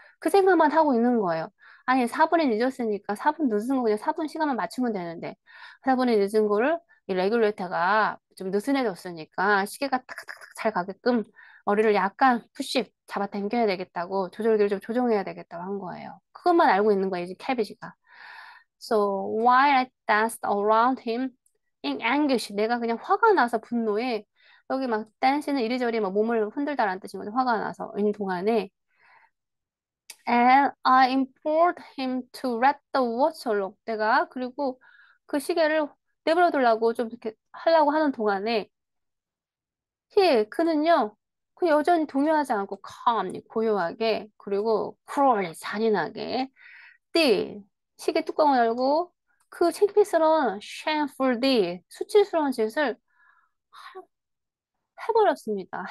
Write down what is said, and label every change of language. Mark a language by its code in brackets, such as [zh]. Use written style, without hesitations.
[ko] 그 생각만 하고 있는 거예요. 아니 4분이 늦었으니까 4분 늦은 거 그냥 4분 시간만 맞추면 되는데 4분이 늦은 거를 이 레귤레이터가 좀 느슨해졌으니까 시계가 탁탁탁 잘 가게끔 머리를 약간 푸시 잡아당겨야 되겠다고 조절기를 좀 조정해야 되겠다고 한 거예요. 그것만 알고 있는 거예요, 이제 캐비지가. [en] So while I danced around him in anguish, [ko] 내가 그냥 화가 나서 분노에 여기 막 댄스는 이리저리 막 몸을 흔들다라는 뜻인 거죠. 화가 나서 인 동안에 [en] and I implored him to let the watch alone. [ko] 내가 그리고 그 시계를 내버려 두려고 좀 이렇게 하려고 하는 동안에 그는요 그 여전히 동요하지 않고 calmly 고요하게 그리고 cruelly 잔인하게 띠 시계 뚜껑을 열고 그 창피스러운 shameful D 수치스러운 짓을 해버렸습니다.